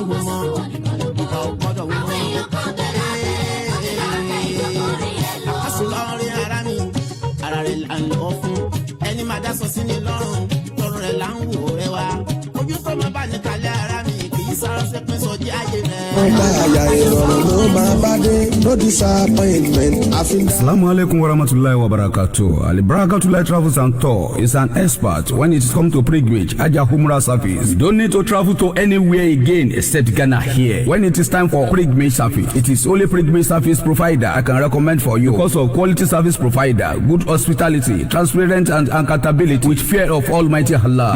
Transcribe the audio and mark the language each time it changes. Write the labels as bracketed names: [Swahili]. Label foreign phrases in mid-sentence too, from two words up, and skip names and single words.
[Yoruba] àsùnlọ́rin ara mi ara rẹ̀ là ń lọ fún ẹni máa dá sọ sí ni lọ́rùn lọ́rùn rẹ̀ là ń wò rẹ̀ wá ojú tó máa bá ní kalẹ̀ ara mi kì í sára sẹ́pẹ́ sọ jẹ́ ayé rẹ̀. wọn bá àyà ìrọ̀rùn ló máa bá dé [English] no disappointment. [Arabic] السلام عليكم ورحمة الله وبركاته. [English] Alibrakatullah Travels and Tour is an expert when it comes to pilgrimage, Hajj Umrah service. You don't need to travel to anywhere again except Ghana here. When it is time for pilgrimage service, it is only pilgrimage service provider I can recommend for you because of quality service provider, good hospitality, transparent and accountability with fear of Almighty Allah.